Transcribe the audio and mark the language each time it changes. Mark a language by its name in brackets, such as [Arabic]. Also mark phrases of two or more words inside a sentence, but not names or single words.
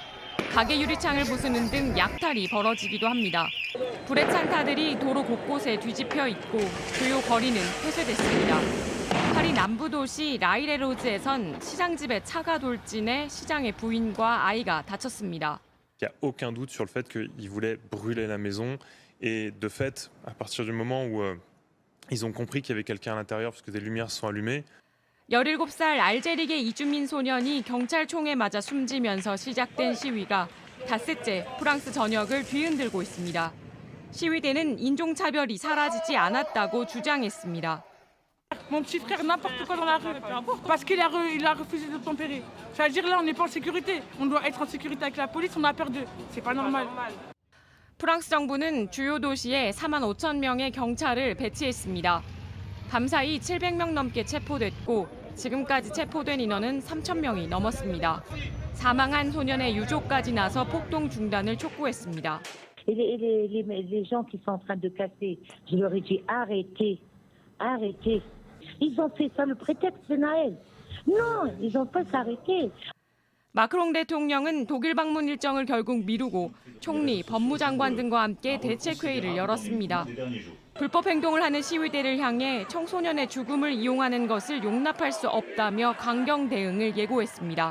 [Korean] 가게 유리창을 부수는 등 약탈이 벌어지기도 합니다. 불에 찬 타들이 도로 곳곳에 뒤집혀 있고 주요 거리는 폐쇄됐습니다. 파리 남부 도시 라이레로즈에선 시장집에 차가 돌진해 시장의 부인과 아이가 다쳤습니다. [French] Il n'y a aucun doute sur le fait qu'ils voulaient brûler la maison et de fait, à partir du moment où ils ont compris qu'il y avait quelqu'un à l'intérieur parce que des lumières sont allumées. [Korean] 17살 알제리계 이주민 소년이 경찰 총에 맞아 숨지면서 시작된 시위가 닷새째 프랑스 전역을 뒤흔들고 있습니다. 시위대는 인종차별이 사라지지 않았다고 주장했습니다. [French] Mon petit frère n'importe quoi dans la rue parce qu'il a refusé de tempérer. Ça veut dire là on n'est pas en sécurité. On doit être en sécurité avec la police. On a peur d'eux. C'est pas normal. [Korean] 프랑스 정부는 주요 도시에 4만 5천 명의 경찰을 배치했습니다. 밤사이 700명 넘게 체포됐고 지금까지 체포된 인원은 3천 명이 넘었습니다. 사망한 소년의 유족까지 나서 폭동 중단을 촉구했습니다. [French] Les gens qui sont en train de casser, je leur ai dit arrêtez, arrêtez. Ils ont fait ça le prétexte de Noël. Non, ils ont pas s'arrêter. [Korean] 마크롱 대통령은 독일 방문 일정을 결국 미루고 총리, 법무장관 등과 함께 대책회의를 열었습니다. 불법 행동을 하는 시위대를 향해 청소년의 죽음을 이용하는 것을 용납할 수 없다며 강경 대응을 예고했습니다.